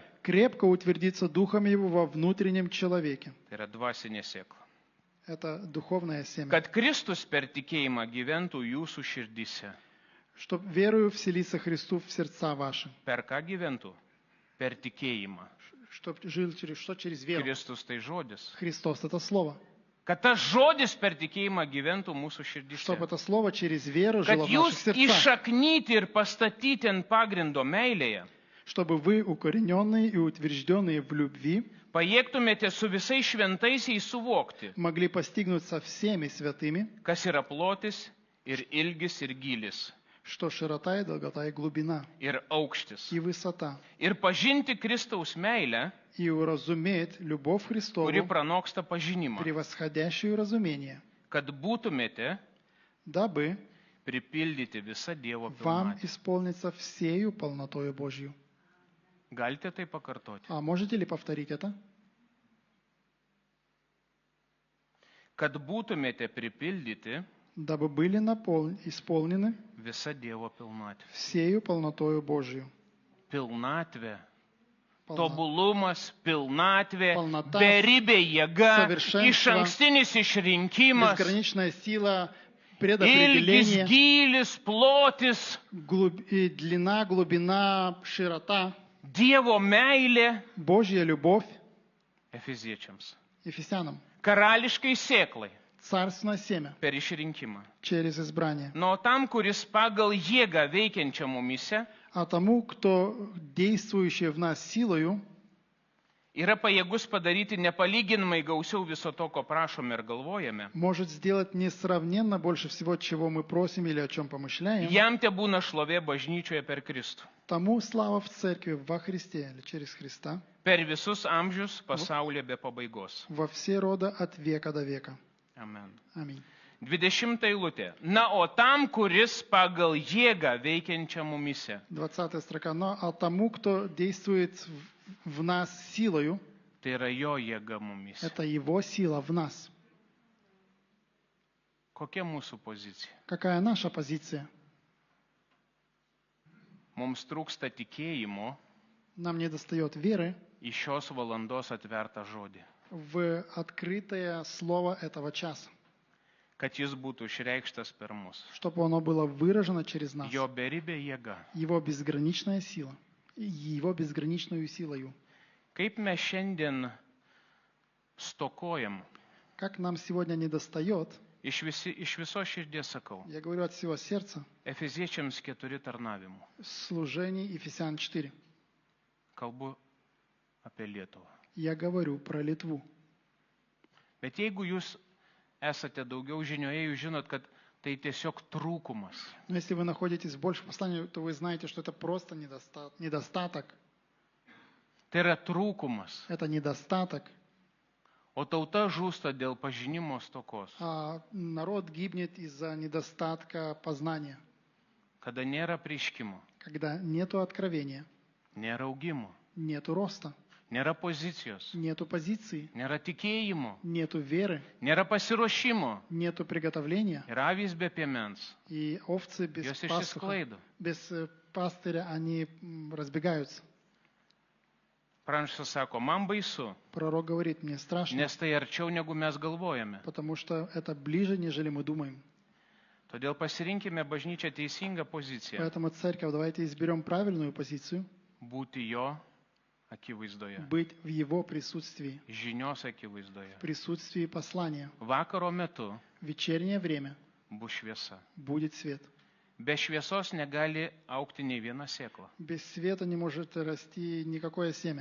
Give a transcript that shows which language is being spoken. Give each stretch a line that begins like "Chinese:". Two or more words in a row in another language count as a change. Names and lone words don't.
Russian: Крепко утвердиться Духом Его во внутреннем человеке.
Lithuanian: Tai yra dvasinė sėkla.
Russian: Это духовное семя.
Lithuanian: Kad Kristus per tikėjimą gyventų jūsų širdise.
Russian: Чтоб верою вселиться Христу в сердца ваши.
Lithuanian: Per ką gyventų? Per tikėjimą.
Russian: Чтоб жил через веру.
Lithuanian: Kristus tai žodis.
Russian: Христос это слово.
Lithuanian: Kad tas žodis per tikėjimą gyventų mūsų širdise.
Russian: Чтоб это слово через веру
Lithuanian: Kad
Russian: жило в наших
Lithuanian: jūs
Russian: сердцах.
Lithuanian: iššaknyti ir pastatyti ant pagrindo meilėje.
Russian: Чтобы вы, укорененные и утвержденные в любви,
Lithuanian: Pajėgtumėte su visais šventaisiais suvokti,
Russian: могли постигнуть со всеми святыми,
Lithuanian: kas yra plotis ir ilgis ir gylis
Russian: что широта и долгота и глубина,
Lithuanian: ir aukštis.
Russian: и высота,
Lithuanian: Ir pažinti Kristaus meilę,
Russian: и уразуметь любовь Христову,
Lithuanian: kuri pranoksta pažinimą.
Russian: превосходящую разумение,
Lithuanian: Kad būtumėte
Russian: дабы
Lithuanian: pripildyti visą Dievo
Russian: вам
Lithuanian: pilnatvę.
Russian: исполниться всею полнотою Божью.
Lithuanian: Galite tai pakartoti?
Russian: А можете ли повторить это?
Lithuanian: Kad būtumėte pripildyti
Russian: Дабы были исполнены
Lithuanian: visą Dievo pilnatvę.
Russian: всею полнотою Божью.
Lithuanian: Pilnatvė.
Russian: Полно-
Lithuanian: Tobulumas, pilnatvė,
Russian: Pilnata,
Lithuanian: beribė jėga,
Russian: saviršenstva,
Lithuanian: išankstinis išrinkimas,
Russian: Безграничная сила,
Lithuanian: ilgis,
Russian: предопределение,
Lithuanian: gylis, plotis,
Russian: и длина, глубина, широта,
Lithuanian: Dievo meilė,
Russian: Божья любовь,
Lithuanian: Efeziečiams.
Russian: Ефесянам.
Lithuanian: Karališkai sėklai
Russian: Царственное семя
Lithuanian: per išrinkimą.
Russian: через избрание.
Lithuanian: Nuo tam, kuris pagal jėgą veikiančią mumise
Russian: А тому, кто действующий в нас силою,
Lithuanian: yra pajėgus padaryti nepalyginamai gausiau viso to, ko prašome ir galvojame,
Russian: может сделать несравненно больше всего, чего мы просим или о чем помышляем,
Lithuanian: jam te būna šlovė bažnyčioje per Kristų.
Russian: тому слава в церкви во Христе или через Христа
Lithuanian: Per visus amžius pasaulyje be pabaigos.
Russian: во все рода от века до века.
Lithuanian: Amen.
Russian: Аминь.
Lithuanian: 20 eilutė. Na, o tam, kuris pagal jėgą veikiančią mumise.
Russian: 20 строка. Но а тому, кто действует в нас силою,
Lithuanian: Tai yra jo jėga mumise.
Russian: это его сила в нас.
Lithuanian: Kokia mūsų pozicija?
Russian: Какая наша позиция?
Lithuanian: Mums trūksta tikėjimo
Russian: Нам не достает веры
Lithuanian: į šios valandos atvertą žodį.
Russian: в открытое слово этого часа,
Lithuanian: Kad jis būtų išreikštas per mus.
Russian: чтобы оно было выражено через нас.
Lithuanian: Jo beribė jėga.
Russian: Его безграничная сила, его безграничную силою.
Lithuanian: Kaip mes šiandien stokojam,
Russian: Как нам сегодня недостает,
Lithuanian: iš viso širdies sakau,
Russian: я говорю от всего сердца,
Lithuanian: Efeziečiams 4 tarnavimų.
Russian: служение Ефесян 4.
Lithuanian: Kalbu apie Lietuvą.
Russian: Я говорю про Литву.
Lithuanian: Bet jeigu jūs esate daugiau žinioje, jūs žinot, kad tai tiesiog trūkumas.
Russian: Но если вы находитесь больше в послании, то вы знаете, что это просто недостаток.
Lithuanian: Tai yra trūkumas.
Russian: Это недостаток.
Lithuanian: O tauta žūsta dėl pažinimo stokos.
Russian: А народ гибнет из-за недостатка познания.
Lithuanian: Kada nėra prieškimo,
Russian: Когда нету откровения,
Lithuanian: nėra augimo,
Russian: нету роста,
Lithuanian: nėra pozicijos,
Russian: нету позиции,
Lithuanian: nėra tikėjimo,
Russian: нету веры,
Lithuanian: nėra pasiruošimo.
Russian: нету приготовления.
Lithuanian: Ir avys be piemens.
Russian: И ovцы без
Lithuanian: Jos
Russian: пастуха,
Lithuanian: išsisklaido.
Russian: без пастыря, они разбегаются.
Lithuanian: Pranašas sako, man baisu,
Russian: Пророк говорит, мне страшно,
Lithuanian: nes tai arčiau negu mes galvojame.
Russian: потому что это ближе, нежели мы думаем.
Lithuanian: Todėl pasirinkime bažnyčią teisingą poziciją.
Russian: Поэтому, церковь, давайте изберем правильную позицию,
Lithuanian: Būti jo akivaizdoje.
Russian: быть в Его присутствии,
Lithuanian: Žinios akivaizdoje.
Russian: в присутствии послания.
Lithuanian: Vakaro metu
Russian: В вечернее время
Lithuanian: bus šviesa.
Russian: будет свет.
Lithuanian: Be šviesos negali augti nei viena sėkla.
Russian: Без света не может расти никакое семя,